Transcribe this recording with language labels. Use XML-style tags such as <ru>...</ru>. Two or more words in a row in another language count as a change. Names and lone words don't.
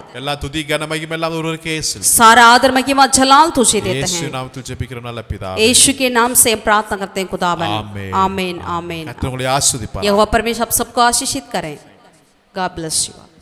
<ta>எல்லா துதி கன மகிமை எல்லாம் ஒருவருக்கே செலுத்துகிறோம்.</ta> <hi>सारा आदर महिमा जलाल तुझे देते</hi> <ta>இயேசு</ta> <hi>हैं.</hi> <ta>நாமத்தில் ஜெபிக்கிறோம் நல்ல பிதாவே.</ta> <hi>यीशु के नाम से हम प्रार्थना करते हैं खुदावन. आमीन. आमीन आमीन.</hi> <ta>கர்த்தர் உங்களை ஆசீர்வதிப்பார்.</ta> <hi>यहोवा परमेश्वर आप सबको आशीषित करें.</hi> <en>God bless you.</en>